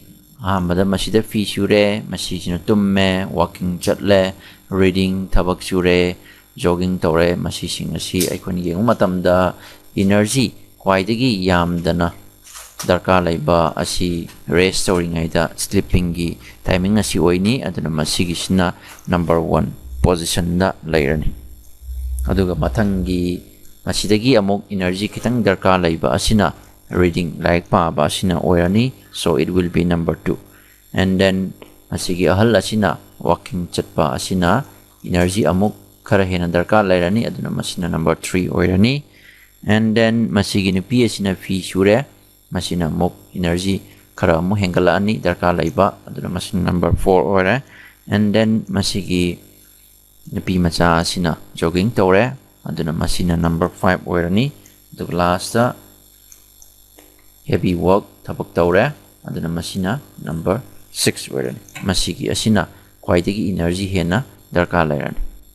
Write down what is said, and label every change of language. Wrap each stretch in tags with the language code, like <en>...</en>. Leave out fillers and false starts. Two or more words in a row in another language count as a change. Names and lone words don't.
<mni>Ahambada masida fi sure masijina tumme walking chatle reading thabak sure jogging tawre masising asi aikoni yeng matamda energy khwaidagi yamdana darkar laiba asi rest tawringai da sleeping gi timing asi oini aduna masigisna</mni> <en>number 1 position</en> <mni>da lairani. Aduga matangi masidagi amok energy kitang darkar laiba asina reading like pa ba asina oirani,</mni> <en>so it will be number 2. And then</en> <mni>masigi ahal asina walking chatpa asina energy amok khara hena darkar lairani aduna masina number 3 oirani.</mni> <en>And then</en> <mni>masigi nupi asina fi sure masina mok energy khara mo hengalani darkar laiba aduna masina number 4 oire.</mni> <en>And then</en> <mni>masigi nupi macha asina jogging tawre aduna masina number 5 oirani.</mni> <en>The last heavy work</en> <mni>thabak tawre aduna masina number 6 oirani. Masigi asina khwaidagi energy hena darkar lairani.</mni>